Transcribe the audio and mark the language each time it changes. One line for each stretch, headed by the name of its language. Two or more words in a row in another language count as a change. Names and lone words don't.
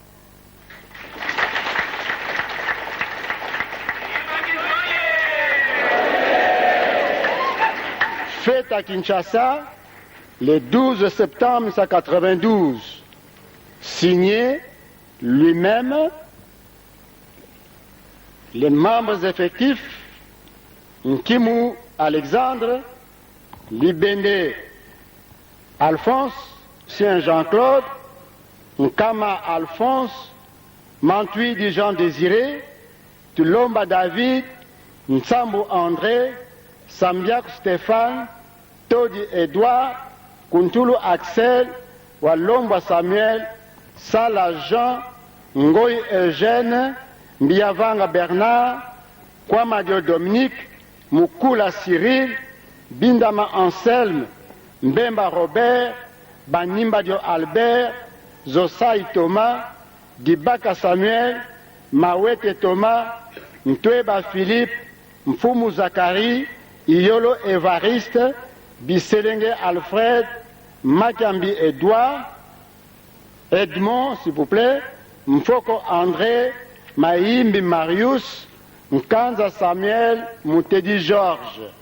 French: Fait à Kinshasa le 12 septembre 1992, signé lui-même, les membres effectifs Nkimu Alexandre, Libende Alphonse, Saint Jean-Claude, Nkama Alphonse, Mantui du Jean Désiré, Tulomba David, Nsambu André, Sambiak Stéphane, Todi Edouard, Kuntulu Axel, Walomba Samuel, Sala Jean, Ngoy Eugène, Mbiavanga Bernard, Kwamadio Dominique, Mukula Cyril, Bindama Anselme, Mbemba Robert, Banimbadio Albert, Zosai Thomas, Dibaka Samuel, Mawete Thomas, Ntweba Philippe, Mfumu Zakari, Iyolo Evariste, Biselenge Alfred, Makambi Edouard, Edmond, s'il vous plaît, Mfoko André, Maïmbi Marius, Nkanza Samuel, Moutedi Georges.